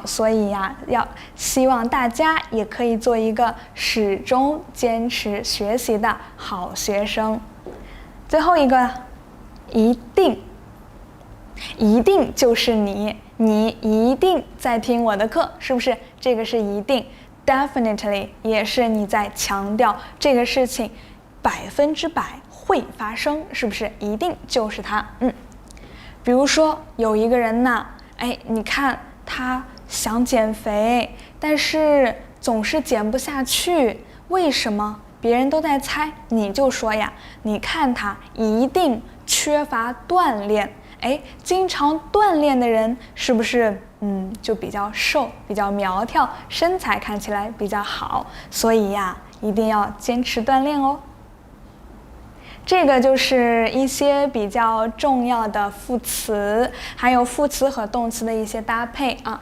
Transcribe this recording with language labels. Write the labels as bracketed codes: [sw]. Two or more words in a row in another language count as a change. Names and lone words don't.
[zh] 所以呀，要希望大家也可以做一個始終堅持學習的好學生。最後一個，一定，一定就是你一定在聽我的課，是不是？這個是一定 ，definitely 也是你在強調這個事情100%會發生，是不是？一定就是它。比如說有一個人呢，你看他想減肥，但是總是減不下去，為什麼？別人都在猜，你就說呀，你看他一定缺乏鍛鍊。經常鍛鍊的人是不是就比較瘦，比較苗條，身材看起來比較好？所以呀，一定要堅持鍛鍊哦。這個就是一些比較重要的副詞，還有副詞和動詞的一些搭配啊。